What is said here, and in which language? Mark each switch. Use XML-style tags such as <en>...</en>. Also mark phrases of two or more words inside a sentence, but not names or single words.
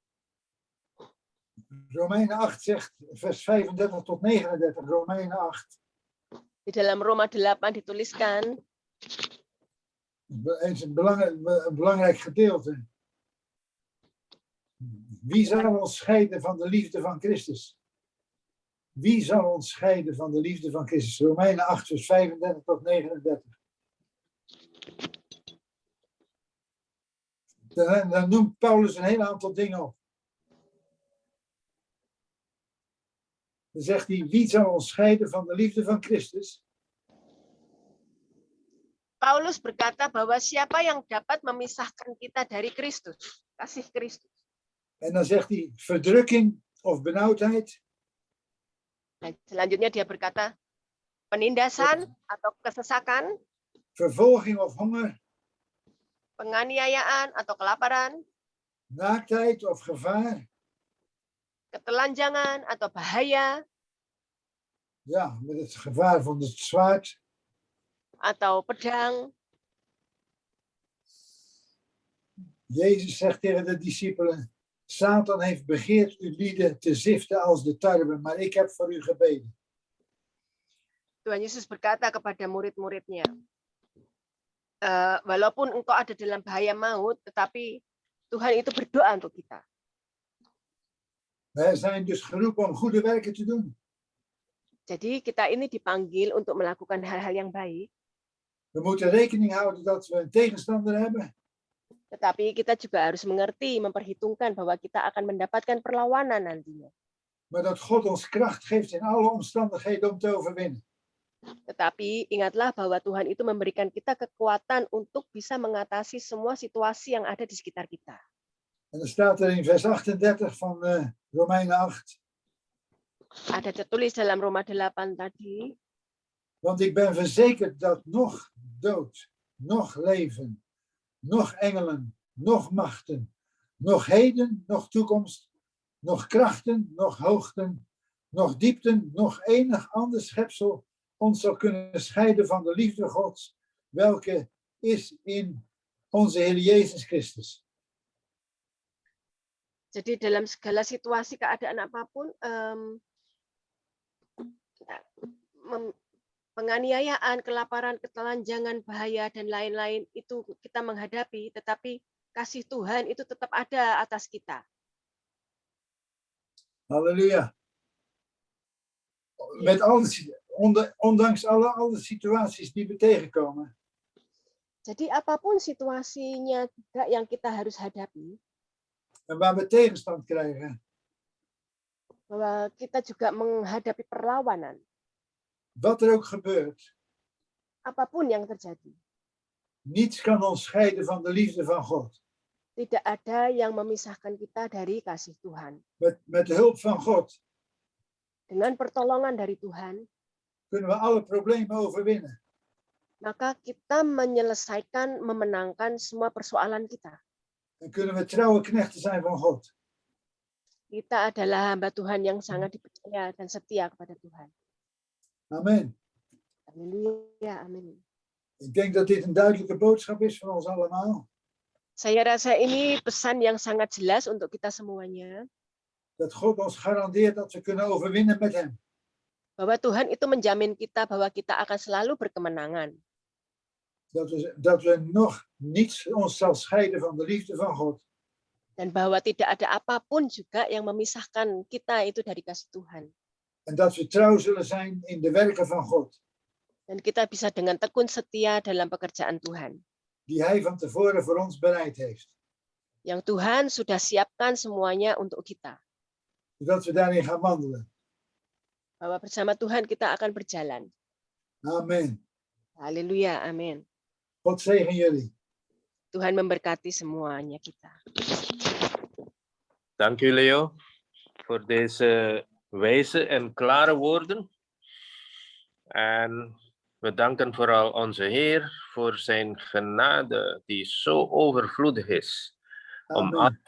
<nl>Romeinen 8 zegt, vers 35 tot 39, Romeinen 8.</nl> <id>Di dalam Roma 8 dituliskan,</id> <nl>Het is een belangrijk gedeelte. Wie zal ons scheiden van de liefde van Christus? Wie zal ons scheiden van de liefde van Christus? Romeinen 8, vers 35 tot 39. Dan noemt Paulus een heel aantal dingen op. Dan zegt hij, wie zal ons scheiden van de liefde van Christus?</nl> <id>Paulus berkata bahwa siapa yang dapat memisahkan kita dari Kristus, kasih Kristus.</id> <nl>En dan zegt hij, verdrukking of benauwdheid,</nl> <id>Dan selanjutnya dia berkata, penindasan atau kesesakan,</id> <nl>vervolging of honger,</nl> <id>penganiayaan atau kelaparan,</id> <nl>naaktheid of gevaar.</nl> <id>ketelanjangan atau bahaya,</id> <nl>Ja, met het gevaar van het zwaard.</nl> <id>atau pedang.</id> <nl>Jezus zegt tegen de discipelen, Satan heeft begeerd u lieden te ziften als de tarwe, maar ik heb voor u gebeden.</nl> <id>Tuhan Yesus berkata kepada murid-muridnya, walaupun engkau ada dalam bahaya maut, tetapi Tuhan itu berdoa untuk kita.</id> <nl>Wij zijn dus geroepen om goede werken te doen.</nl> <id>Jadi kita ini dipanggil untuk melakukan hal-hal yang baik,</id> <nl>We moeten rekening houden dat we een tegenstander hebben.</nl> <id>tetapi kita juga harus mengerti, memperhitungkan bahwa kita akan mendapatkan perlawanan nantinya.</id> <nl>Maar dat God ons kracht geeft in alle omstandigheden om te overwinnen.</nl> <id>Tetapi ingatlah bahwa Tuhan itu memberikan kita kekuatan untuk bisa mengatasi semua situasi yang ada di sekitar kita.</id> <nl>En dan staat er in vers 38 van Romeinen 8.</nl> <id>Ada tertulis dalam Roma 8 tadi,</id> <nl>Want ik ben verzekerd dat nog dood, nog leven, nog engelen, nog machten, nog heden, nog toekomst, nog krachten, nog hoogten, nog diepten, nog enig ander schepsel ons zal kunnen scheiden van de liefde Gods, welke is in onze Heer Jezus Christus.</nl> <id>jadi dalam segala situasi keadaan apapun, penganiayaan, kelaparan, ketelanjangan, bahaya, dan lain-lain itu kita menghadapi, tetapi kasih Tuhan itu tetap ada atas kita. Halleluja.</id> <nl>Ondanks alle situaties die we tegenkomen,</nl> <id>Jadi apapun situasinya juga yang kita harus hadapi,</id> <nl>en waar we tegenstand krijgen,</nl> <id>bahwa kita juga menghadapi perlawanan,</id> <nl>wat er ook gebeurt,</nl> <id>apapun yang terjadi.</id> <nl>niets kan ons scheiden van de liefde van God.</nl> <id>Tidak ada yang memisahkan kita dari kasih Tuhan.</id> <nl>Met de hulp van God</nl> <id>Dengan pertolongan dari Tuhan,</id> <nl>kunnen we alle problemen overwinnen.</nl> <id>maka kita menyelesaikan, memenangkan semua persoalan kita.</id> <nl>En kunnen we trouwe knechten zijn van God.</nl> <id>Kita adalah hamba Tuhan yang sangat dipercaya dan setia kepada Tuhan. Amen. Haleluya, amin.</id> <nl>Ik denk dat dit een duidelijke boodschap is voor ons allemaal.</nl> <id>Saya rasa ini pesan yang sangat jelas untuk kita semuanya,</id> <nl>Dat God ons garandeert dat we kunnen overwinnen met hem.</nl> <id>bahwa Tuhan itu menjamin kita bahwa kita akan selalu berkemenangan.</id> <nl>Dat we nog niets ons zal scheiden van de liefde van God.</nl> <id>Dan bahwa tidak ada apapun juga yang memisahkan kita itu dari kasih Tuhan.</id> <nl>En dat we trouw zullen zijn in de werken van God.</nl> <id>Dan kita bisa dengan tekun setia dalam pekerjaan Tuhan.</id> <nl>Die hij van tevoren voor ons bereid heeft.</nl> <id>Yang Tuhan sudah siapkan semuanya untuk kita.</id> <nl>Zodat we daarin gaan wandelen.</nl> <id>Bahwa bersama Tuhan kita akan berjalan. Amen. Haleluya, amin.</id> <nl>God zegen jullie.</nl> <id>Tuhan memberkati semuanya kita.</id> <nl>Dank u, Leo, voor deze wijze en klare woorden. En We danken vooral onze Heer voor zijn genade die zo overvloedig is. Amen.</nl>